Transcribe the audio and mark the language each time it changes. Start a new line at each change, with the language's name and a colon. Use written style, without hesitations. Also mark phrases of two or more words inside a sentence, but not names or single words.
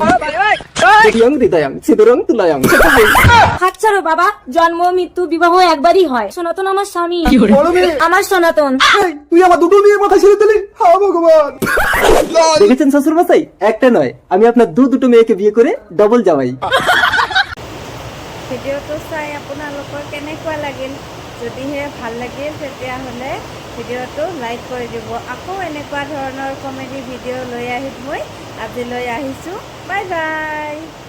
Bangla: দেখলাম হৃদয়ং সিঁদুরং তুলায়ং। হাত ছাড়ো বাবা, জন্ম মৃত্যু বিবাহ একবারই হয়। সনাতন আমার স্বামী, বড় মেয়ে, আমার সনাতন। এই, তুই আমার দুটো মেয়ের মাথায় সিঁদুর দিলি? হা ভগবান। দেখেছেন শ্বশুর মশাই, একটা নয় আমি আপনার দুটো মেয়েকে বিয়ে করে ডবল জামাই।
Assamese: ভিডিঅ'টো চাই আপোনালোকৰ কেনেকুৱা লাগিল? যদিহে ভাল লাগিল তেতিয়াহ'লে ভিডিঅ'টো লাইক কৰি দিব। আকৌ এনেকুৱা ধৰণৰ
English: comedy video'
Assamese: লৈ আহিম মই। আজিলৈ আহিছোঁ,
English: bye bye.